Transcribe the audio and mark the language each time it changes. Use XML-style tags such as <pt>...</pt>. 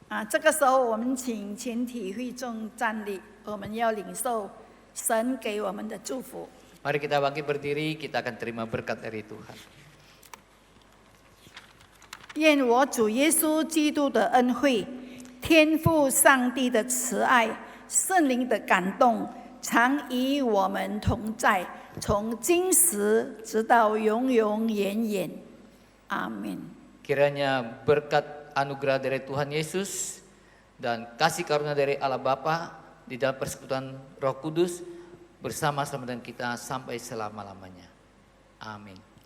<zh>这个时候我们请全体会众站立，我们要领受神给我们的祝福。</zh> <id>Mari kita bangkit berdiri, kita akan terima berkat dari Tuhan.</id> <zh>愿我主耶稣基督的恩惠、天父上帝的慈爱、圣灵的感动，常与我们同在，从今时直到永永远远。阿门。</zh> <id>Kiranya berkat anugerah dari Tuhan Yesus dan kasih karunia dari Allah Bapa di dalam persekutuan Roh Kudus bersama-sama dengan kita sampai selama-lamanya. Amin.</id>